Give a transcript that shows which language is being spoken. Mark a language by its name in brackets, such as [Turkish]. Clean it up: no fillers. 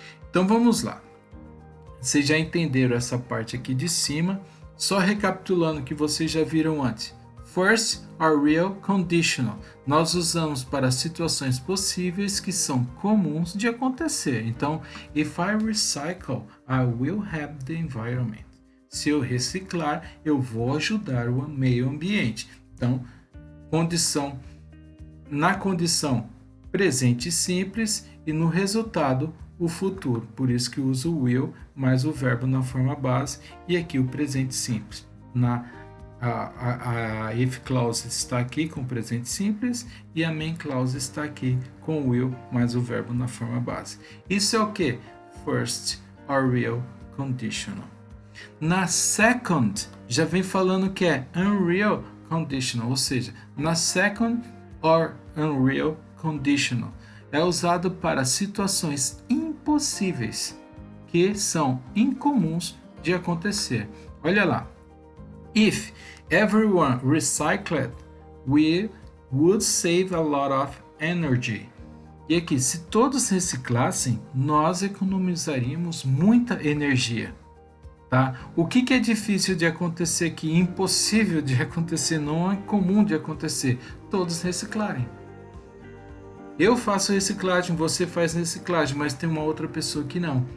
[Portuguese] Então vamos lá. Vocês já entenderam essa parte aqui de cima. Só recapitulando o que vocês já viram antes. [English] First or real conditional. [Portuguese] Nós usamos para situações possíveis que são comuns de acontecer. [English] Então, if I recycle, I will help the environment. [Portuguese] Se eu reciclar, eu vou ajudar o meio ambiente. Então, na condição presente simples e no resultado o futuro. Por isso que eu uso o will mais o verbo na forma base e aqui o presente simples. A if clause está aqui com o presente simples e a main clause está aqui com o will mais o verbo na forma base. Isso é o que? [English] First or real conditional. [Portuguese] Na second, já vem falando que é unreal conditional, ou seja, na [English] second or unreal conditional. [Portuguese] É usado para situações impossíveis, que são incomuns de acontecer. Olha lá. [English] If everyone recycled, we would save a lot of energy. [Portuguese] E aqui, se todos reciclassem, nós economizaríamos muita energia. Tá? O que é difícil de acontecer aqui, impossível de acontecer, não é comum de acontecer? Todos reciclarem. Eu faço reciclagem, você faz reciclagem, mas tem uma outra pessoa que não.